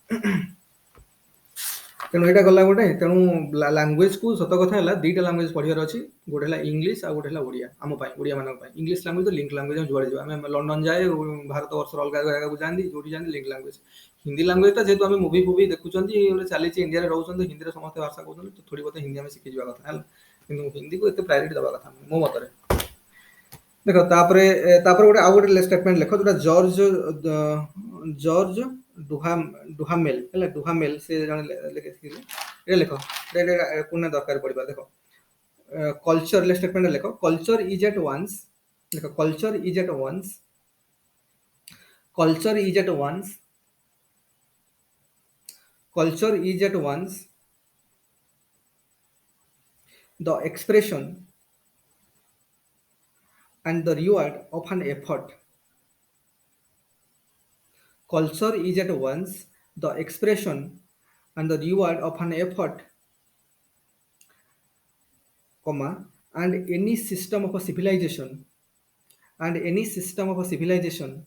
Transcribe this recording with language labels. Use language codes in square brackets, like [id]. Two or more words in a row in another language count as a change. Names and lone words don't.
[or] ତେଣୁ ଏଇଟା ଗଲା ଗୋଟେ ତେଣୁ ଲାଙ୍ଗୁଏଜ କୁ ସତ କଥା ହେଲା ଦିଟା ଲାଙ୍ଗୁଏଜ ପଢିବାର ଅଛି ଗୋଟେ ହେଲା ଇଂଲିଶ ଆଉ ଗୋଟେ ହେଲା ଓଡ଼ିଆ ଆମ ପାଇଁ ଓଡ଼ିଆ ମାନଙ୍କ ପାଇଁ [en] English language [or] ତ [en] link language [or] ଯୁଆଡେ ଯିବା ଆମେ ଲଣ୍ଡନ ଯାଏ ଭାରତ ବର୍ଷର ଅଲଗା ଜାଗାକୁ ଯାଆନ୍ତି ଯୋଉଠି ଯାଆନ୍ତି [en] link language Hindi language [or] ଟା ଯେହେତୁ ଆମେ ମୁଭି ଫୁଭି ଦେଖୁଛନ୍ତି ଚାଲିଛି ଇଣ୍ଡିଆରେ ରହୁଛନ୍ତି ହିନ୍ଦୀରେ ସମସ୍ତେ ଭାଷା କହୁଛନ୍ତି ଥୋଡ଼ି ବହୁତ ହିନ୍ଦୀ ଆମେ ଶିଖିଯିବା କଥା ହେଲା କିନ୍ତୁ ହିନ୍ଦୀକୁ ଏତେ ପ୍ରାୟୋରିଟି ଦେବା କଥା ମୋ ମତରେ ଦେଖ ତାପରେ ଗୋଟେ ଆଉ ଗୋଟେ ଷ୍ଟେଟମେଣ୍ଟ ଲେଖ ଯୋଉଟା ଜର୍ଜ ଡୁହାମେଲ ହେଲା ଡୁହାମେଲ ସେ ଜଣେ ଲେଖିଥିଲେ ଏଇଟା ଲେଖ ପୁଣି ଦରକାର ପଡିବା ଦେଖ [en] culture statement ଲେଖ culture is at once ଦେଖ culture is at once culture is at once culture is at once the expression and the reward of an effort culture is at once the expression and the reward of an effort comma and any system of a civilization and any system of a civilization